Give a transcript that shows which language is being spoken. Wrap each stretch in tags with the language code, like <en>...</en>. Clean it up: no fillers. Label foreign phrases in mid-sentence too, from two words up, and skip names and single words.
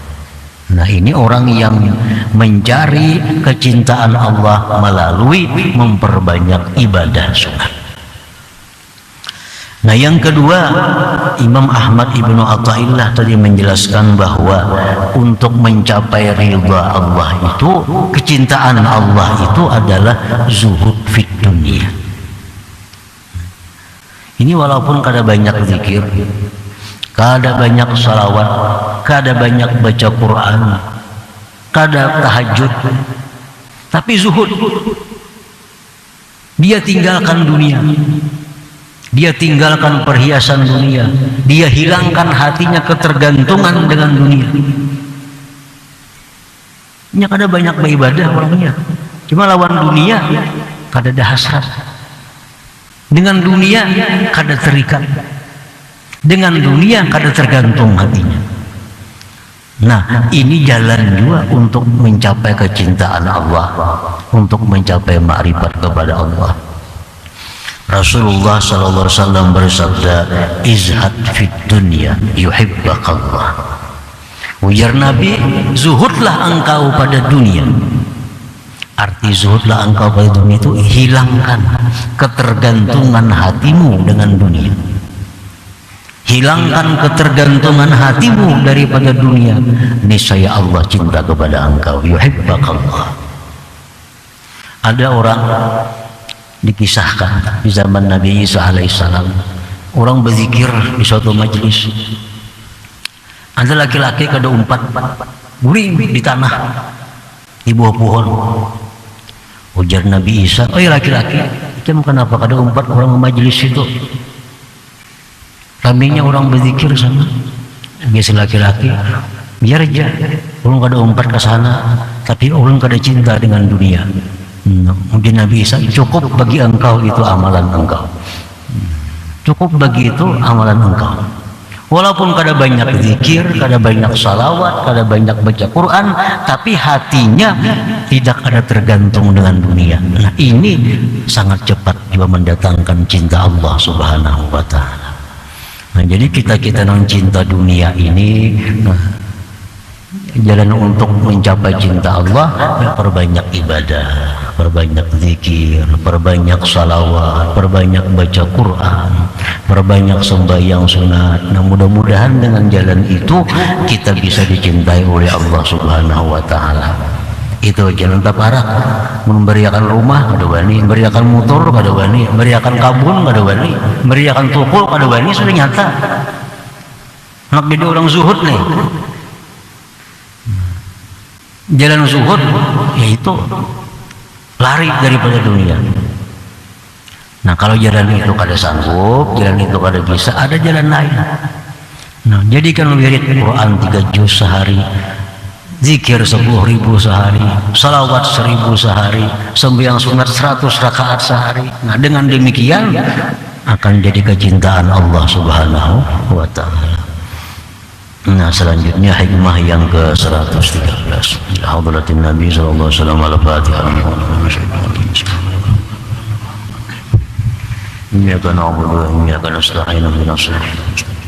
<id>Nah, ini orang yang mencari kecintaan Allah melalui memperbanyak ibadah sunat. Nah, yang kedua, Imam Ahmad Ibnu Athaillah tadi menjelaskan bahwa untuk mencapai ridha Allah itu, kecintaan Allah itu adalah</id> <ar>زهد في الدنيا.</ar> <id>Ini walaupun kada banyak zikir, kada banyak salawat, kada banyak baca Quran, kada tahajud, tapi zuhud. Dia tinggalkan dunia, dia tinggalkan perhiasan dunia, dia hilangkan hatinya ketergantungan dengan dunia.</id> <bjn>Nya kada banyak beribadah orangnya, cuma lawan dunia kada ada hasrat, dengan dunia kada terikat, dengan dunia kada tergantung hatinya.</bjn> <id>Nah, ini jalan juga untuk mencapai kecintaan Allah, untuk mencapai ma'rifat kepada Allah. Rasulullah SAW bersabda,</id> <ar>ازهد في الدنيا يحبك الله.</ar> <id>Ujar Nabi, zuhudlah engkau pada dunia. Arti zuhudlah engkau pada dunia itu hilangkan ketergantungan hatimu dengan dunia. Hilangkan ketergantungan hatimu daripada dunia, niscaya Allah cinta kepada engkau.</id> <ar>يحبك الله.</ar> <id>Ada orang dikisahkan di zaman Nabi Isa alaihissalam, orang berzikir di suatu majelis.</id> <bjn>Ada laki-laki kada umpat guling di tanah di bawah pohon. Ujar Nabi Isa, "Oh laki-laki, kamu kenapa kada umpat orang majelis itu?" Kambingnya orang berzikir sana. Biasa laki-laki, biar aja orang kada umpat ke sana, tapi orang kada cinta dengan dunia.</bjn> <id>Mungkin Nabi Isa, cukup bagi engkau itu amalan engkau. Cukup bagi itu amalan engkau.</id> <bjn>Walaupun kada banyak zikir, kada banyak salawat, kada banyak baca Quran,</bjn> <id>tapi hatinya tidak ada tergantung dengan dunia. Nah, ini sangat cepat juga mendatangkan cinta Allah</id> <ar>سبحانه وتعالى.</ar> <id>Nah, jadi kita yang cinta dunia ini, jalan untuk mencapai cinta Allah, perbanyak ibadah, perbanyak zikir, perbanyak salawat, perbanyak baca Quran, perbanyak sembahyang sunat. Nah, mudah-mudahan dengan jalan itu kita bisa dicintai oleh Allah</id> <ar>سبحانه وتعالى.</ar> <bjn>Itu jalan taparak, memberiakan rumah kada wani, memberiakan motor kada wani, memberiakan kabun kada wani, memberiakan toko kada wani, sudah nyata. Nak jadi orang zuhud nih. Jalan zuhud yaitu lari daripada dunia. Nah, kalau jalan itu kada sanggup, jalan itu kada bisa, ada jalan lain.</bjn> <id>Nah, jadikan wirid Quran 3 juz sehari, zikir 10.000 sehari, salawat 1.000 sehari, sembahyang sunat 100 rakaat sehari. Nah, dengan demikian akan jadi kecintaan Allah</id> <ar>سبحانه وتعالى.</ar> <id>Nah, selanjutnya hikmah yang ke-113.</id> <ar>حضرة النبي صلى الله عليه وسلم الفاتحة. إياك نعبد وإياك نستعين اهدنا الصراط</ar>